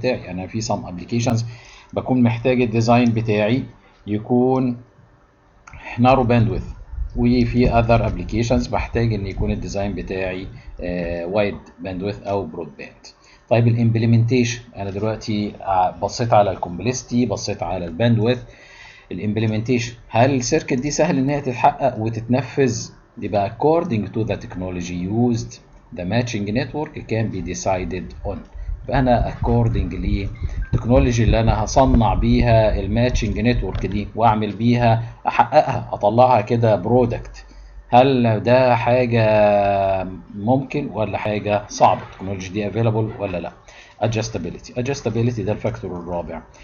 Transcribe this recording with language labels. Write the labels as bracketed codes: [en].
[ar] انا في سم ابلكيشنز بكون محتاج الديزاين بتاعي يكون نارو باندويث، وفي اذر ابلكيشنز بحتاج ان يكون الديزاين بتاعي وايد باندويث او برود باند. طيب الامبلمنتيشن، انا دلوقتي بصيت على الكومبلكسيتي، بصيت على الباندويث. الامبلمنتيشن، هل السيركت دي سهل ان هي تتحقق وتتنفذ؟ يبقى [en] according to the technology used the matching network can be decided on. [ar] فانا [en] according [ar] للتكنولوجي اللي انا هصنع بيها الماتشنج نتورك دي واعمل بيها احققها اطلعها كده برودكت، هل ده حاجه ممكن ولا حاجه صعبه؟ التكنولوجي دي [en] available [ar] ولا لا؟ [en] adjustability [ar] ده الفاكتور الرابع.